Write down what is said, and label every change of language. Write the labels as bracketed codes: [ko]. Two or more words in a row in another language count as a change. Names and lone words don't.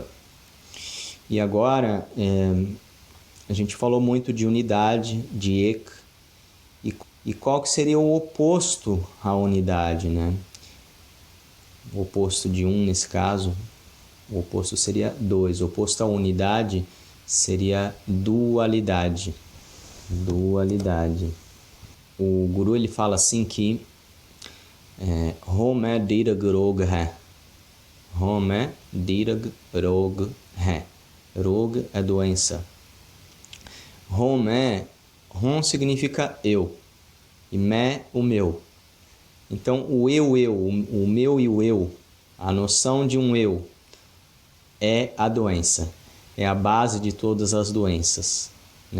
[pt] E agora a gente falou muito de unidade, de ek, e qual que seria o oposto à unidade, né? O oposto de nesse caso, o oposto seria dois. O oposto à unidade seria dualidade. O guru ele fala assim que [pa] ਹਉਮੈ ਦੀਰਘ ਰੋਗ ਹੈ. ਹਉਮੈ ਦੀਰਘ ਰੋਗ ਹੈ. [pt] Rog é doença. Home significa eu. E me, o meu. Então, o meu e o eu, a noção de um eu, é a doença. É a base de todas as doenças, né?